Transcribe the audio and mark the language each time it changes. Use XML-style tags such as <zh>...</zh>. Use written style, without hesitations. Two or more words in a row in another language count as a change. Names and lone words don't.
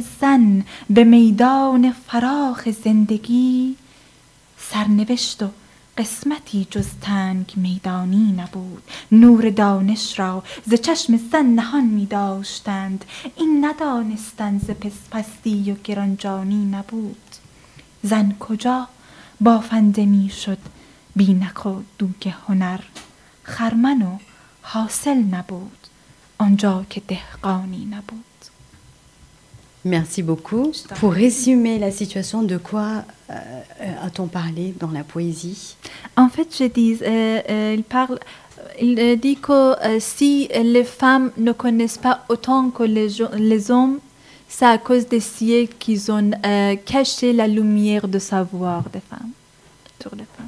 <fa>زن به میدان فراخ زندگی سرنوشت و قسمتی جز تنگ میدانی نبود نور دانش را ز چشم زن نهان می داشتند این ندانستند ز پستی و گرانجانی نبود زن کجا بافنده می شد بینک و دوک هنر خرمن و حاصل نبود آنجا که دهقانی نبود.</fa> <fr>Merci beaucoup. Pour résumer la situation, de quoi a-t-on parlé dans la poésie? En fait, je dis, il dit que si les femmes ne connaissent pas autant que les hommes, c'est à cause des siècles qu'ils ont caché la lumière de savoir des femmes, sur les femmes.</fr>